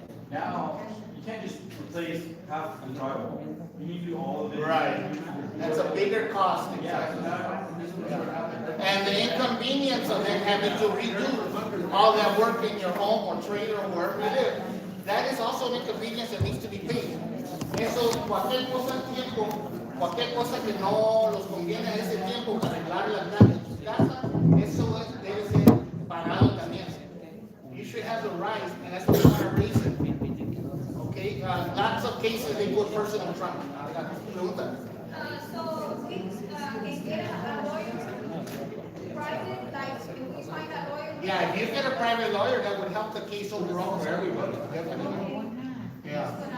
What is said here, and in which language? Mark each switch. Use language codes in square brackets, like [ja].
[en] Now, you can't just replace half the drywall. You need to do all of it. Right. That's a bigger cost, Yeah, so exactly. now, this is what's gonna happen. And the inconvenience of then having to redo all that work in your home or trailer or wherever you live, that is also an inconvenience that needs to be paid. [es] Eso, cualquier cosa en tiempo, cualquier cosa que no los conviene a ese tiempo para arreglar las grandes de su casa, eso debe ser pagado también. [en] You should have the right, and that's what we're raising. Okay, lots of cases they put personal trauma. [es] Pregunta. [en] So, is there a lawyer, private, like, if we find a lawyer? Yeah, if you get a private lawyer, that would help the case overall for everybody. Definitely. Yeah.